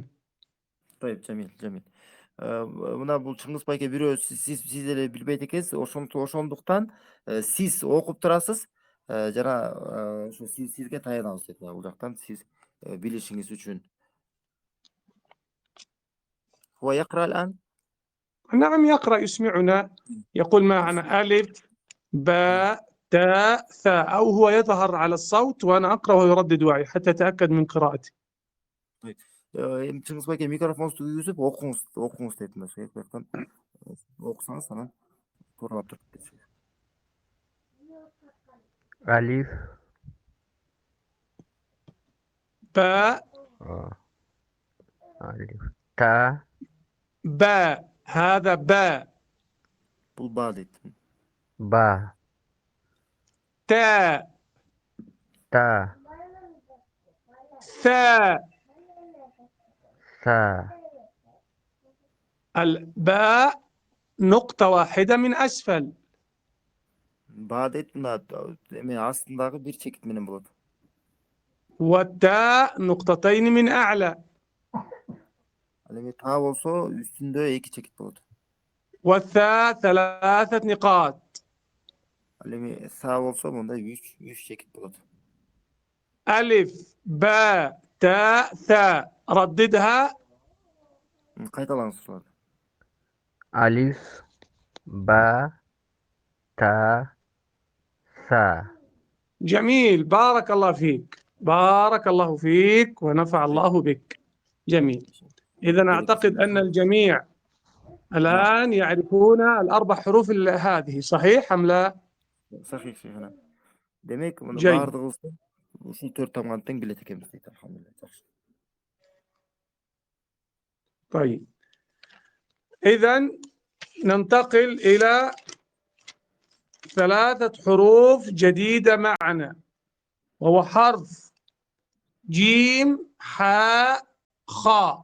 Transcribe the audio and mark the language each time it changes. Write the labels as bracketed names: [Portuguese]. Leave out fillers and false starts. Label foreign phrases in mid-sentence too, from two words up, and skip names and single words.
[Arabic] طيب جميل. [Kyrgyz] Мына бул Чыңгыз байке бирөө сиз эле билбейт экенсиз, ошондуктан сиз окуп турасыз, жана ушу сизге таянабыз деп бул жактан сиз билишиңиз үчүн. [Arabic] هو يقرأ الآن؟ نعم يقرأ، يسمعنا، يقول معنا ألف باء تاء ثاء، أو هو يظهر على الصوت وأنا أقرأ وهو يردد وعي حتى أتأكد من قراءتي. [Kyrgyz] Эми Чыңгыз байке микрофонуңузду күйгүзүп окуңуз дейт мына шейх жактан. Окусаңыз анан тууралап туруп кетсиңиз. [Arabic] ألف باء ألف تاء باء، هذا باء. [Kyrgyz] Бул ба дейт. [Arabic] با تاء تا ثاء. ثا الباء نقطة واحدة من أسفل. [Kyrgyz] Ба дейт мына эми астындагы бир чекит менен болот. [Arabic] والتاء نقطتين من أعلى. [Kyrgyz] Ал эми та болсо үстүндө эки чекит болот. [Arabic] والثاء 3 نقاط. [Kyrgyz] Ал эми са болсо мында 3 чекит болот. [Arabic] ألف باء تاء ثاء. رددها. [Kyrgyz] Кайталаңыз ушуларды. [Arabic] ألف با تا ثا. جميل، بارك الله فيك، بارك الله فيك ونفع الله بك. جميل. إذا أعتقد أن الجميع الآن يعرفون ال4 حروف هذه، صحيح أم لا؟ صحيح شيخنا. [Kyrgyz] Демек, муну Жай. бардыгыбызды ушул 4 тамганы тең билет экенбиз дейт. Алхамдулилlah. Жакшы. [Arabic] طيب إذا ننتقل إلى 3 حروف جديدة معنا، وهو حرف جيم حاء خاء.